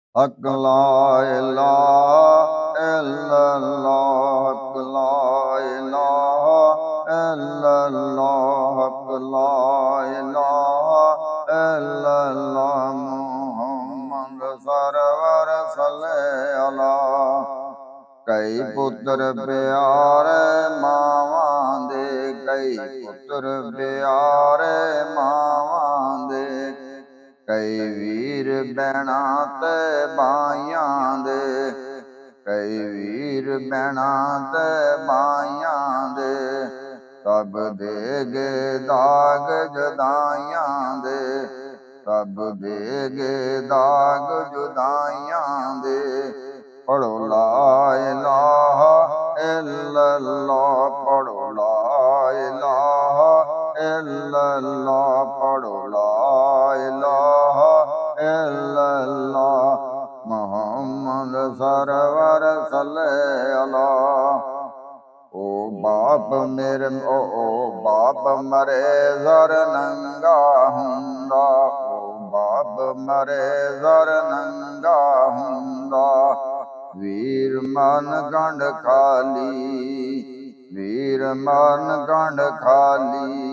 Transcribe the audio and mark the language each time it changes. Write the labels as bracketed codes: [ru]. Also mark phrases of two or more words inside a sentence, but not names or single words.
[ar] حق لا إله إلا الله، حق لا إله إلا الله، حق لا إله إلا الله. [pa] محمد سرور صلے علیٰ. کئی پتر پیارے ماواں دے، کئی پتر پیارے ماواں دے، کئی ویر بھیناں تے بھائیاں دے، کئی ویر بھیناں تے بھائیاں دے، سب دے گئے داغ جدائیاں دے، سب دے گئے داغ جدائیاں دے. پڑھو [ar] لا إله إلا الله, [pa] پڑھو [ar] لا إله إلا الله, [pa] پڑھو [ar] لا إله إلا الله. [pa] محمد سرور صلے علیٰ. او باپ میرے او باپ مرے زر ننگا ہوندا، او باپ مرے زر ننگا ہوندا. ویر من گنڈھ خالی، ویر من گنڈھ خالی.